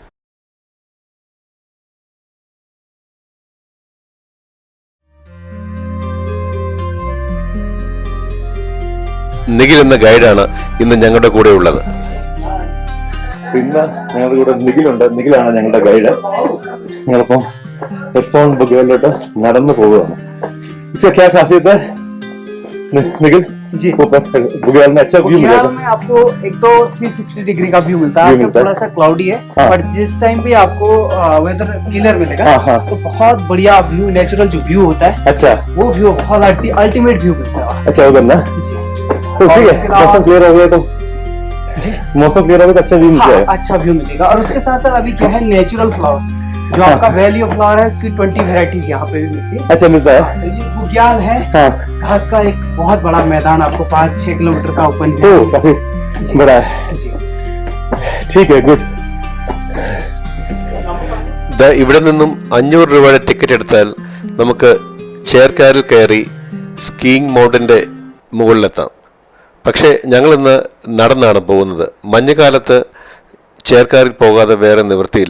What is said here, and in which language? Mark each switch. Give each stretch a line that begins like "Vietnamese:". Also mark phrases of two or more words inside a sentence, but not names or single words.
Malayalam: നിഖിൽ എന്ന ഗൈഡാണ് ഇന്ന് ഞങ്ങളുടെ കൂടെ ഉള്ളത്. ഇന്ന് ഞങ്ങളുടെ കൂടെ നിഖിലുണ്ട്. നിഖിലാണ് ഞങ്ങളുടെ ഗൈഡ്. ഞങ്ങളിപ്പം ഗുർസോൺ ബുഗ്യാലിലോട്ട് നടന്നു പോവുകയാണ്.
Hindi: क्या खासियत है निखिल जी? बुग्याल में अच्छा व्यू मिलेगा आपको. एक तो 360 डिग्री का व्यू मिलता है. थोड़ा सा क्लाउडी है, बट जिस टाइम भी आपको
English: weather clear
Hindi: मिलेगा तो बहुत बढ़िया व्यू, नेचुरल जो व्यू होता है, अच्छा वो व्यू बहुत
English: ultimate view
Hindi: मिलता है. अच्छा उधर ना जी. तो ठीक है, मौसम क्लियर हो गया तो जी, मौसम क्लियर हो गया तो अच्छा व्यू मिलेगा. अच्छा व्यू मिलेगा. और उसके साथ साथ अभी क्या है,
English: natural flowers
Hindi: जो आपका वैली ऑफ फ्लावर है, उसकी 20 वेराइटीज यहाँ पे भी मिलती है. अच्छा मिलता है. ये बुग्याल है, घास का एक बहुत बड़ा मैदान आपको 5-6 किलोमीटर का ओपन है. काफी बड़ा है जी. ठीक है, गुड.
Malayalam: ഇവിടെ നിന്നും 500 രൂപയുടെ ടിക്കറ്റ് എടുത്താൽ നമുക്ക് ചേർക്കാരിൽ കയറി സ്കീയിങ് മൗണ്ടിന്റെ മുകളിലെത്താം. പക്ഷേ ഞങ്ങളിന്ന് നടന്നാണ് പോകുന്നത്. മഞ്ഞുകാലത്ത് ചേർക്കാരിൽ പോകാതെ വേറെ നിവൃത്തിയില്ല.